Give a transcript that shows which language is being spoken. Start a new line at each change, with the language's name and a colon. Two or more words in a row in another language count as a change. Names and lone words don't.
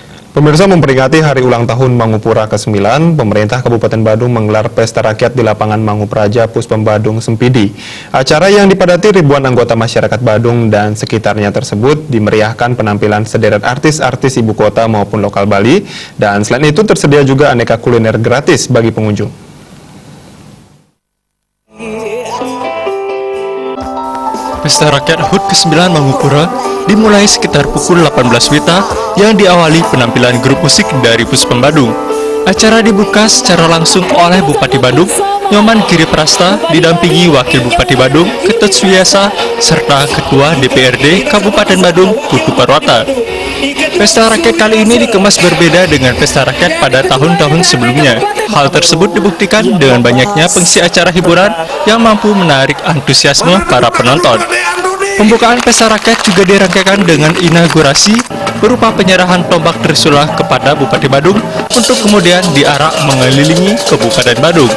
Indonesian: Pemirsa, memperingati hari ulang tahun Mangupura ke-9, pemerintah Kabupaten Badung menggelar pesta rakyat di lapangan Mangupraja Puspembadung Sempidi. Acara yang dipadati ribuan anggota masyarakat Badung dan sekitarnya tersebut dimeriahkan penampilan sederet artis-artis ibu kota maupun lokal Bali, dan selain itu tersedia juga aneka kuliner gratis bagi pengunjung. Pesta Rakyat HUT ke-9 Mangupura dimulai sekitar pukul 18 WITA yang diawali penampilan grup musik dari Puspembadung. Acara dibuka secara langsung oleh Bupati Badung, Nyoman Giri Prasta, didampingi Wakil Bupati Badung, Ketut Suyasa, serta Ketua DPRD Kabupaten Badung, Putu Parwata. Pesta rakyat kali ini dikemas berbeda dengan pesta rakyat pada tahun-tahun sebelumnya. Hal tersebut dibuktikan dengan banyaknya pengisi acara hiburan yang mampu menarik antusiasme para penonton. Pembukaan pesta rakyat juga dirangkaikan dengan inaugurasi berupa penyerahan tombak Trisula kepada Bupati Badung untuk kemudian diarak mengelilingi Kabupaten Badung.